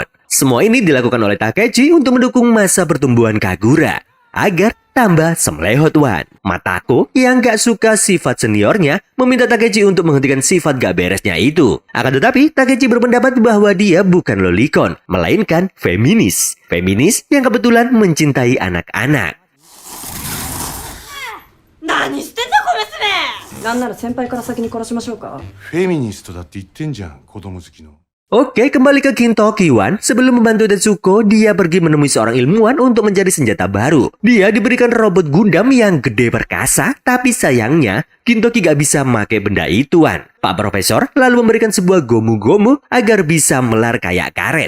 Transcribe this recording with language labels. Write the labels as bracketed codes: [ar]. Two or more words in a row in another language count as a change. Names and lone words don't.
[id] Semua ini dilakukan oleh Takechi untuk mendukung masa pertumbuhan Kagura agar tambah semlehot Matako yang gak suka sifat seniornya meminta Takechi untuk menghentikan sifat gak beresnya itu. Akan tetapi, Takechi berpendapat bahwa dia bukan lolicon, melainkan feminis. Feminis yang kebetulan mencintai anak-anak. [ja] 何してんだこ娘。なんなら先輩から先に殺しましょうか。フェミニストだって言ってんじゃん、子供好きの。 [id] Oke, kembali ke Gintoki Wan. Sebelum membantu Tetsuko, dia pergi menemui seorang ilmuwan untuk mencari senjata baru. Dia diberikan robot Gundam yang gede perkasa, tapi sayangnya Gintoki gak bisa pakai benda itu, Wan. Pak Profesor lalu memberikan sebuah gomu-gomu agar bisa melar kayak karet.